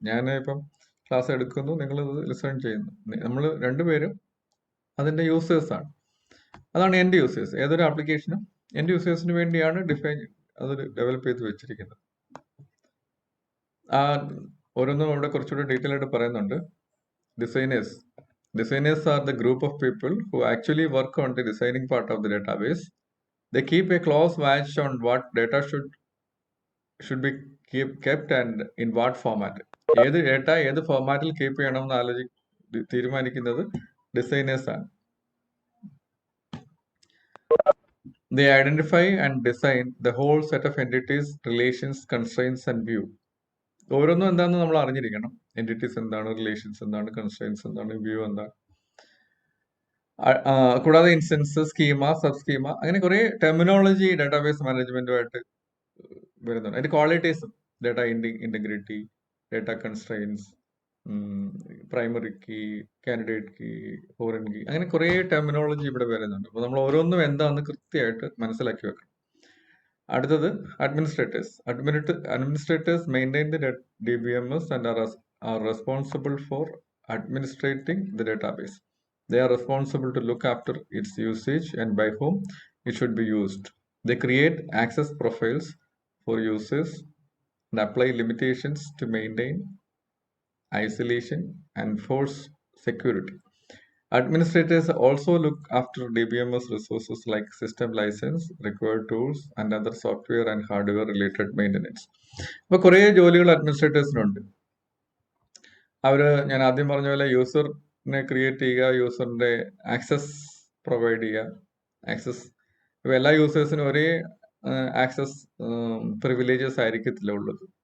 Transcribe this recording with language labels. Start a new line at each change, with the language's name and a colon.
Malayalam: ഞാൻ ഇപ്പം ക്ലാസ് എടുക്കുന്നു, നിങ്ങൾ ലിസൺ ചെയ്യുന്നു, നമ്മൾ രണ്ടുപേരും അതിന്റെ യൂസേഴ്സ് ആണ്. അതാണ് എൻഡ് യൂസേഴ്സ്. ഏതൊരു ആപ്ലിക്കേഷനും എൻഡ് യൂസേഴ്സിന് വേണ്ടിയാണ് അത് ഡെവലപ്പ് ചെയ്ത് വെച്ചിരിക്കുന്നത്. ആ ഓരോന്നും അവിടെ കുറച്ചുകൂടെ ഡീറ്റെയിൽ ആയിട്ട് പറയുന്നുണ്ട്.
English: Designers are the group of people who actually work on the designing part of the database. They keep a close watch on what data should be kept and in what format.
Malayalam: ഏത് data ഏത് ഫോർമാറ്റിൽ keep ചെയ്യണമെന്ന് തീരുമാനിക്കുന്നത് designers ആണ്.
English: They identify and design the whole set of entities, relations, constraints and view.
Malayalam: ഓരോന്നും എന്താണെന്ന് നമ്മൾ അറിഞ്ഞിരിക്കണം. എൻറ്റിറ്റീസ് എന്താണ്, റിലേഷൻസ് എന്താണ്, കൺസ്ട്രെയിൻസ് എന്താണ്, വ്യൂ എന്താണ്. കൂടാതെ ഇൻസ്റ്റൻസ്, സ്കീമ, സബ് സ്കീമ, അങ്ങനെ കുറെ ടെർമിനോളജി ഡേറ്റാബേസ് മാനേജ്മെന്റുമായിട്ട് വരുന്നുണ്ട്. അതിന്റെ ക്വാളിറ്റീസും data integrity, data constraints, primary key, candidate key, foreign key, അങ്ങനെ കുറെ ടെർമിനോളജി ഇവിടെ വരുന്നുണ്ട്. അപ്പൊ നമ്മൾ ഓരോന്നും എന്താണെന്ന് കൃത്യമായിട്ട് മനസ്സിലാക്കി വെക്കണം. അടുത്തത് administrators.
English: Administrators maintain the DBMS and are responsible for administrating the database. They are responsible to look after its usage and by whom it should be used. They create access profiles for users and apply limitations to maintain isolation and enforce security. Administrators also look after DBMS resources like system license, required tools, and other software and hardware related maintenance.
Malayalam: അപ്പോൾ കുറേ ജോലികൾ അഡ്മിനിസ്ട്രേറ്റേഴ്സിനുണ്ട്. ഞാൻ ആദ്യം പറഞ്ഞ പോലെ യൂസറിനെ create ചെയ്യുക, യൂസറിന്റെ access provide ചെയ്യുക. Access ഇപ്പൊ എല്ലാ യൂസേഴ്സിനും ഒരേ ആക്സസ് പ്രിവിലേജസ് ആയിരിക്കത്തില്ല ഉള്ളത്.